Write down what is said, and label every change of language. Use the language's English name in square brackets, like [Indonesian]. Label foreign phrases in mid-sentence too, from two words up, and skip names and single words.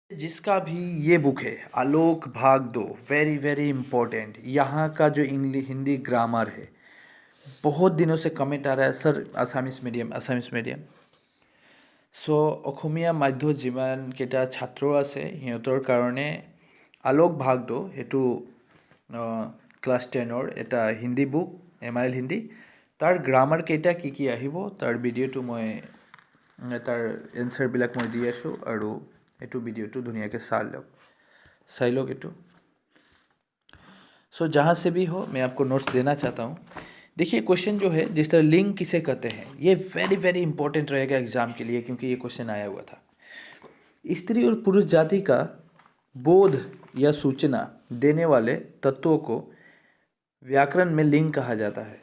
[Hindi] जिसका भी ये बुक है आलोक भाग दो, [English] very very important. [Hindi] यहाँ का जो [English] English Hindi grammar [Hindi] है, बहुत दिनों से कमेंट आ रहा है सर [English] Assamese medium. [Assamese] চ' অসমীয়া মাধ্য যিমানকেইটা ছাত্ৰ আছে সিহঁতৰ কাৰণে আলোক ভাগ দো সেইটো ক্লাছ 10ৰ এটা [English] Hindi book, [Assamese] MIL হিন্দী। তাৰ গ্ৰামাৰ কেইটা কি আহিব তাৰ ভিডিঅ'টো মই তাৰ এনচাৰবিলাক মই দি আছোঁ আৰু এইটো ভিডিঅ'টো ধুনীয়াকৈ চাই লওক এইটো। [Hindi] सो जहाँ से भी हो मैं आपको नोट्स देना चाहता हूँ। देखिए क्वेश्चन जो है जिस तरह लिंग किसे कहते हैं, ये [English] very very important [Hindi] रहेगा एग्जाम के लिए, क्योंकि ये क्वेश्चन आया हुआ था। स्त्री और पुरुष जाति का बोध या सूचना देने वाले तत्वों को व्याकरण में लिंग कहा जाता है।